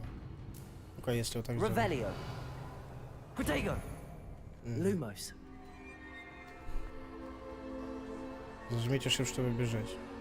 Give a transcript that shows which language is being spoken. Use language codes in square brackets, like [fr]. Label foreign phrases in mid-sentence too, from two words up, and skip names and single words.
[ru] Ну-ка, если вот так сделать. [la] Revelio. Protego. Lumos. [ru] Нажмите Shift, чтобы бежать.